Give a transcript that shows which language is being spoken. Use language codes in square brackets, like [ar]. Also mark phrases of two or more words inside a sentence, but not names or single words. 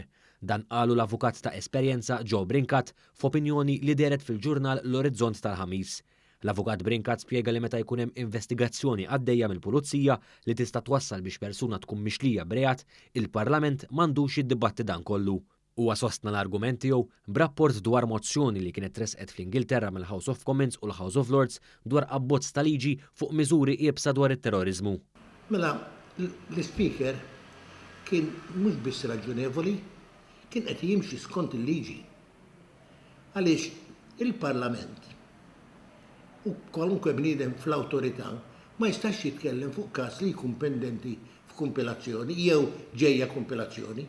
[mt] Dan qalu l-avukat ta' esperjenza Joe Brincat f'opinjoni li deret fil-ġurnal L-Orizzont tal-ħamis. L-avukat Brincat spjega li meta jkun hemm investigazzjoni għaddejja mill-Pulizija li tista' twassal biex persuna tkun mixlija b'reat, il-Parlament m'għandux jiddibatti dan kollu. Huwa sostna l-argument tiegħu b'rapport dwar mozzjoni li kienet tresqet fl-Ingilterra mill-House of Commons u l-House of Lords dwar abbozz ta' liġi fuq miżuri qiebsa dwar it-terrorizmu. Mela, l-Speaker kien mhux biss raġunevoli, kien qed jimxi skont il-liġi. Għaliex il-Parlament u kwalunkwe bniedem fl-awtorità ma jistax jitkellem fuq każ li jkun pendenti f'kumpilazzjoni jew ġejja kumpilazzjoni.